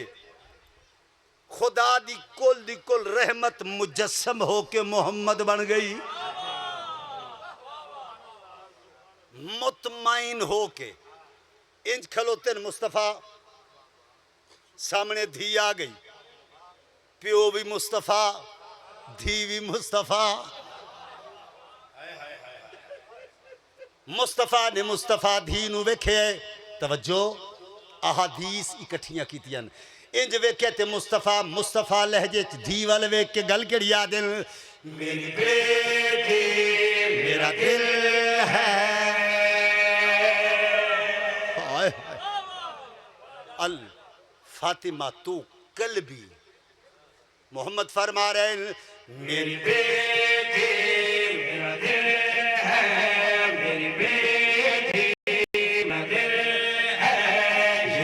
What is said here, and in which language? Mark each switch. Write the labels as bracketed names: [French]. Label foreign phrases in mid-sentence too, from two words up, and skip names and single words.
[Punjabi] خدا دی کل رحمت مجسم ہوکے محمد بن گئی، مطمئن ہوکے انج کھلوتے مصطفیٰ سامنے دھی آ گئی، پیو بھی مصطفیٰ دھی بھی مصطفیٰ. مصطفیٰ نے مصطفیٰ دھی نوں ویکھے، توجہ احادیث اکٹھیاں کیتیاں، انج ویکھے تے مصطفیٰ مصطفیٰ لہجے چ دھی ول ویکھ کے گل کیہڑی یاد ہے, [Urdu] میری بیٹی میرا دل ہے. हाय हाय, [Arabic] الفاطمة تو قلبي. [Urdu] محمد فرما رہے ہیں، میری بیٹی میرا دل ہے، میری بیٹی میرا دل ہے، یہ